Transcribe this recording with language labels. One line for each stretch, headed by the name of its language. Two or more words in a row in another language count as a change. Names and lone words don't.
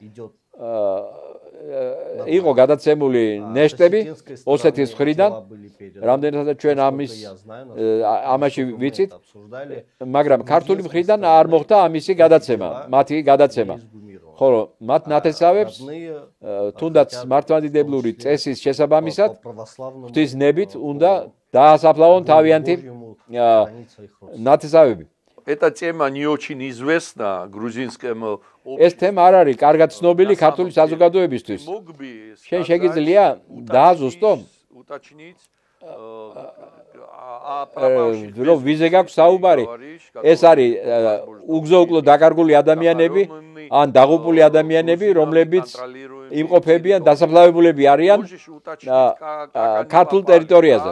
Georgian: იყო გადაცემული ნეშტები ოსეთის მხრიდან, რამდენადაც ჩვენ ამაში ვიცით, მაგრამ ქართული მხრიდან არ მოხდა ამისი გადაცემა, მათი გადაცემა. ხოლო მათ ნათესავებს თუნდაც მართლმადიდებლური წესის შესაბამისად ღვთისნებით უნდა დაასაფლავონ თავიანთი ნათესავები.
Russian: Эта тема не очень известна грузинскому
Georgian: ეს თემა არ არის კარგად ცნობილი ქართული საზოგადოებისთვის. შენ შეგიძლია დააზუსტო რომ ვიზე გაქვს საუბარი. ეს არის უგზო-უკლო დაკარგული ადამიანები ან დაღუპული ადამიანები, რომლებიც იმყოფებიან, დასაფლავებულები არიან ქართულ ტერიტორიაზე.